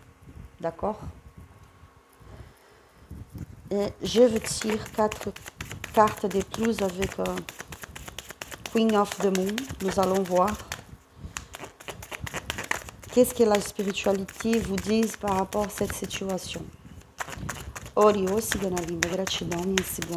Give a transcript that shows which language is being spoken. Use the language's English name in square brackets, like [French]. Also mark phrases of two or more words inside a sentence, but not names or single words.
[French] D'accord? Et je vous tire 4 cartes de plus avec Queen of the Moon. Nous allons voir qu'est-ce que la spiritualité vous dit par rapport à cette situation. [Portuguese] Oriô, cigana linda, gratidão, minha cigana.